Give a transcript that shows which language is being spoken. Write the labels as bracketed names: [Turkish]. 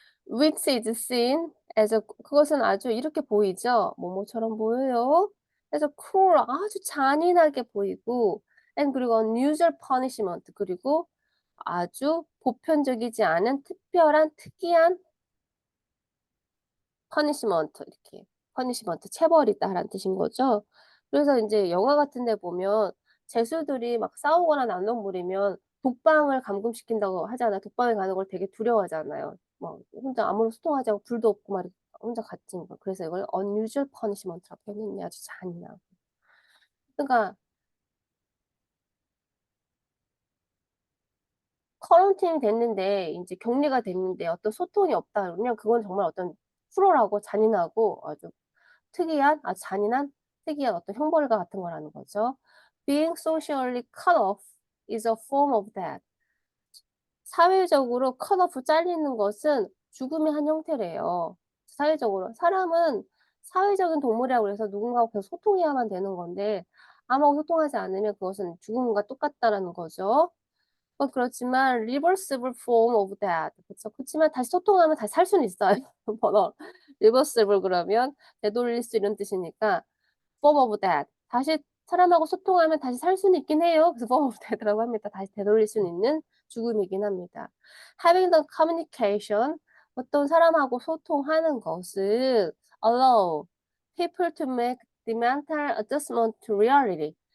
[English] Which is seen as a [Korean] 그것은 아주 이렇게 보이죠. 뭐뭐처럼 보여요. 그래서 cruel 아주 잔인하게 보이고 and 그리고 [English] unusual punishment [Korean] 그리고 아주 보편적이지 않은 특이한 punishment 이렇게 punishment 체벌이다라는 뜻인 거죠. 그래서 인제 영화 같은 데 보면 죄수들이 막 싸우거나 난동 부리면 독방을 감금시킨다고 하잖아요. 독방에 가는 걸 되게 두려워하잖아요. 뭐 혼자 아무런 소통하지 않고 불도 없고 막 이렇게 혼자 갇힌 거. 그래서 이걸 unusual punishment라고 표현했네요. 아주 잔인하고. 그러니까 커런틴이 됐는데 이제 격리가 됐는데 어떤 소통이 없다 그러면 그건 정말 어떤 cruel하고 잔인하고 아주 특이한 아주 잔인한 특이한 어떤 형벌과 같은 거라는 거죠. [English] Being socially cut off is a form of death. [Korean] 사회적으로 cut off 잘리는 것은 죽음의 한 형태래요. 사회적으로. 사람은 사회적인 동물이라고 그래서 누군가하고 계속 소통해야만 되는 건데 아무하고 소통하지 않으면 그것은 죽음과 똑같다라는 거죠. 그렇지만 [English] reversible form of that. [Korean] 그쵸. 그치만 다시 소통하면 다시 살 수는 있어요. 번호 reversible 그러면 되돌릴 수 이런 뜻이니까 [English] form of that. [Korean] 다시 사람하고 소통하면 다시 살 수는 있긴 해요. 그래서 [English] form of that [Korean] 라고 합니다. 다시 되돌릴 수는 있는 죽음이긴 합니다. [English] Having the communication. [Korean] 어떤 사람하고 소통하는 것은 [English] allow people to make the mental adjustment to reality.